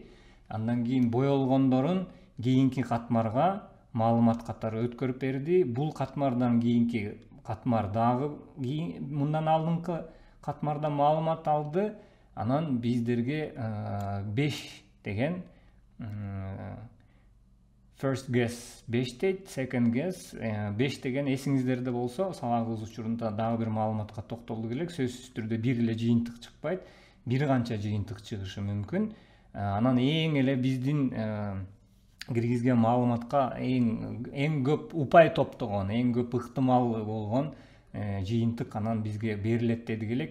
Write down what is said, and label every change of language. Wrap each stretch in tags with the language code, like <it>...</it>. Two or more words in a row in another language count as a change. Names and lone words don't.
<ky>Андан кийин боелгондорун кийинки катмарга маалымат катары өткөрүп берди. Бул катмардан кийинки катмар дагы мындан алдыңкы катмардан маалымат алды. Анан биздерге 5 деген</ky> <en>first guess</en> <ky>5 дейт,</ky> <en>second guess</en> <ky>5 деген эсиңиздерде болсо, сабагыбыз учурунда дагы бир маалыматка токтолду элек. Сөзсүз түрдө бир эле жыйынтык чыкпайт, бир канча жыйынтык чыгышы мүмкүн. Анан эң эле биздин киргизген маалыматка эң көп упай топтогон, эң көп ыктымал болгон жыйынтык анан бизге берилет дедик элек.</ky>